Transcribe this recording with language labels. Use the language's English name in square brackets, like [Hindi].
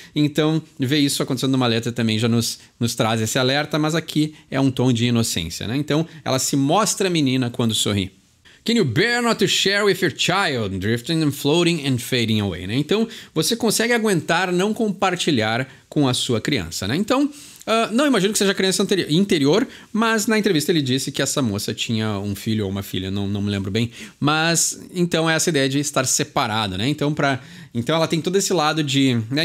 [Portuguese] Então, ver isso acontecendo numa letra também já nos traz esse alerta, mas aqui é um tom de inocência, né? Então, ela se mostra menina quando sorri. [English] Can you bear not to share with your child, drifting and floating and fading away, né? [Portuguese] Então, você consegue aguentar não compartilhar com a sua criança, né? Então, não imagino que seja criança interior, mas na entrevista ele disse que essa moça tinha um filho ou uma filha, não me lembro bem. Mas, então, é essa ideia de estar separado, né? Então, ela tem todo esse lado de... Né?